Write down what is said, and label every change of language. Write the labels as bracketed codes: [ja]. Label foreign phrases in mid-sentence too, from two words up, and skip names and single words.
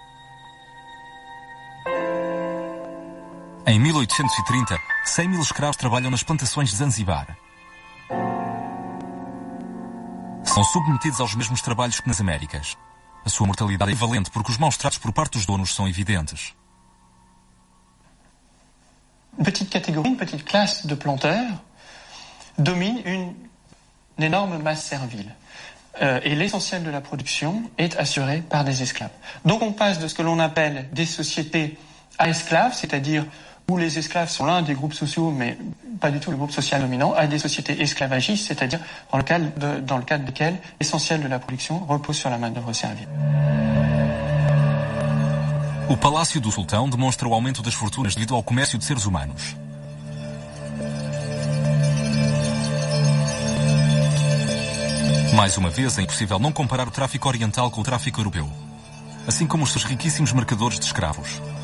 [pt] Em 1830, 100 mil escravos trabalham nas plantações de Zanzibar. São submetidos aos mesmos trabalhos que nas Américas. A sua mortalidade é valente porque os maus tratos por parte dos donos são evidentes. [fr] Une petite catégorie, une petite classe de planteurs domine une énorme masse servile. Et l'essentiel de la production est assuré par des esclaves. Donc on passe de ce que l'on appelle des sociétés à esclaves, c'est-à-dire où les esclaves sont l'un des groupes sociaux, mais pas du tout le groupe social dominant, à des sociétés esclavagistes, c'est-à-dire dans le cadre desquelles l'essentiel de la production repose sur la main-d'œuvre servile. [pt] O Palácio do Sultão demonstra o aumento das fortunas devido ao comércio de seres humanos. Mais uma vez, é impossível não comparar o tráfico oriental com o tráfico europeu, assim como os seus riquíssimos mercadores de escravos.